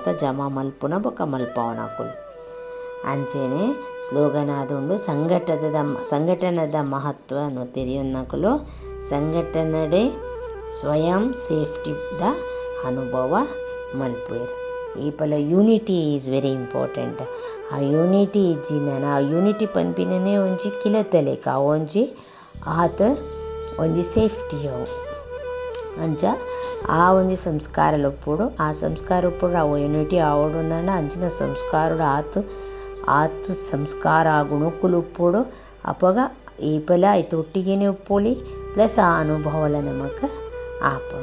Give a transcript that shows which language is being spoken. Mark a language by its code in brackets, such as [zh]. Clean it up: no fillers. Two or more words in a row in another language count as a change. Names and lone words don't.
[tcy] ಜಮ ಮಲ್ಪುನ ಬೊಕ ಮಲ್ಪವನಕುಲು ಅಂಚೆನೆ ಸ್ಲೋಗನ್ ಆದುಂಡು ಸಂಘಟನದ ಮಹತ್ವನು ತಿಳಿಯೊನ್ನಕುಲು ಸಂಘಟನಡೆ ಸ್ವಯಂ ಸೇಫ್ಟಿದ ಅನುಭವ ಮಲ್ಪುವೆರು ಈಪಲ [en] unity is very important [tcy] ಆ ಯೂನಿಟಿ ಇಜ್ಜಿನ ಆ ಯೂನಿಟಿ ಪನ್ಪಿನೇ ಒಂಜಿ ಕಿಲತಲೆಕ ಒಂಜಿ ಆತ ಒಂಜಿ ಸೇಫ್ಟಿ ಅವು ಅಂಚ ಆ ಒಂಜಿ ಸಂಸ್ಕಾರ ಒಪ್ಪುಡು ಆ ಸಂಸ್ಕಾರ ಉಪ್ಪುಡು ಆ ಯೂನಿಟಿ ಆವಡು ಅಂಚಿನ ಸಂಸ್ಕಾರಡು ಆತು ಆತ ಸಂಸ್ಕಾರ ಗುಣಕ್ಕುಲು ಉಪ್ಪೋಡು ಅಪಗ ಏಪಲ ಐತ ಒಟ್ಟಿಗೆನೆ ಉಪ್ಪೋಲಿ ಪ್ಲಸ್ ಆ ಅನುಭವಲ ನಮಕ್ ಆಪುಂಡು.